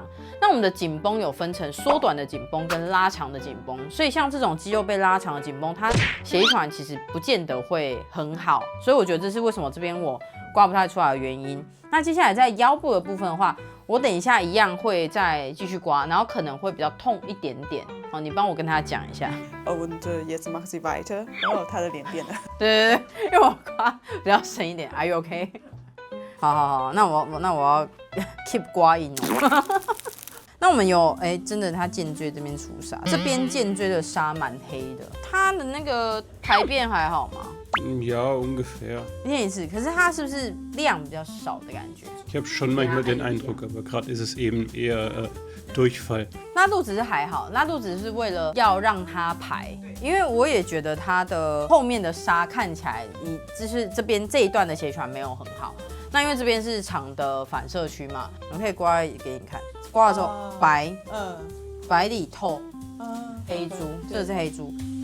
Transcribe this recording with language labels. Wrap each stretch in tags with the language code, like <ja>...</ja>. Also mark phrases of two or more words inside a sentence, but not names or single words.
<zh>那我们的紧绷有分成缩短的紧绷跟拉长的紧绷，所以像这种肌肉被拉长的紧绷，它血液循环其实不见得会很好，所以我觉得这是为什么这边我刮不太出来的原因。那接下来在腰部的部分的话，我等一下一样会再继续刮，然后可能会比较痛一点点。好，你帮我跟他讲一下。</zh> <de>Und jetzt macht sie weiter。</de> <zh>然后他的脸变了。对，因为我刮比较深一点。</zh> <en>Are you OK？</en> <zh>好，那我要 keep 刮音哦。那我们有真的，他肩椎这边出痧，这边肩椎的痧蛮黑的。他的那个排便还好吗</zh> <de>？Ja, ungefähr.</de> <zh>一天一次，可是它是不是量比较少的感觉？</zh> <de>Ich habe schon manchmal den Eindruck, aber gerade ist es eben eher Durchfall.</de> <zh>拉肚子是还好，拉肚子是为了要让它排，因为我也觉得它的后面的痧看起来，就是这边这一段的血循环没有很好。那因为这边是长的反射区嘛，我们可以刮给你看，刮的时候白，白里透，黑珠，这是黑珠。</zh>